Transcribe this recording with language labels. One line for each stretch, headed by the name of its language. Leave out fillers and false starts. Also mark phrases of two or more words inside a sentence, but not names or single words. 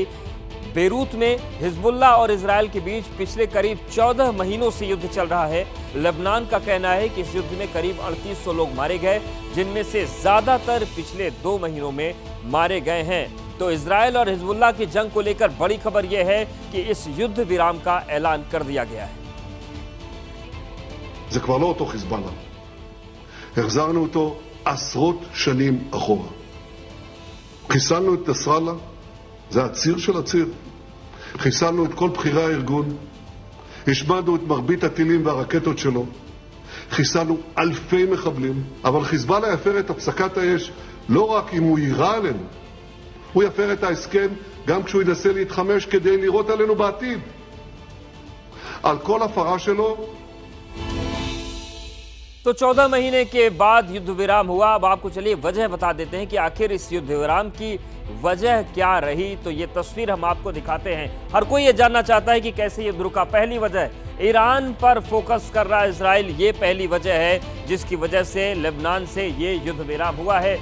Hindi: बेरूत में हिजबुल्लाह और इजराइल के बीच पिछले करीब 14 महीनों से युद्ध चल रहा है। लेबनान का कहना है कि इस युद्ध में करीब 3800 लोग मारे गए, जिनमें से ज्यादातर पिछले 2 महीनों में मारे गए हैं। तो इजराइल और हिजबुल्लाह की जंग को लेकर बड़ी खबर यह है कि इस युद्ध विराम का ऐलान कर दिया गया है।
Hebrew: זה כבר לא אותו חיזבאללה. החזרנו אותו עשרות שנים אחורה. חיסלנו את נסראללה, זה הציר של הציר. חיסלנו את כל בכירי הארגון. השמדנו את מרבית הטילים והרקטות שלו. חיסלנו אלפי מחבלים, אבל חיזבאללה יפר את הפסקת האש לא רק אם הוא יירה עלינו. הוא יפר את ההסכם גם כשהוא ינסה להתחמש כדי לירות עלינו בעתיד. על כל הפרה שלו
Hindi: तो 14 महीने के बाद युद्ध विराम हुआ। अब आपको चलिए वजह बता देते हैं कि आखिर इस युद्ध विराम की वजह क्या रही। तो ये तस्वीर हम आपको दिखाते हैं। हर कोई ये जानना चाहता है कि कैसे युद्ध रुका। पहली वजह, ईरान पर फोकस कर रहा इजराइल, ये पहली वजह है जिसकी वजह से लेबनान से ये युद्ध विराम हुआ है।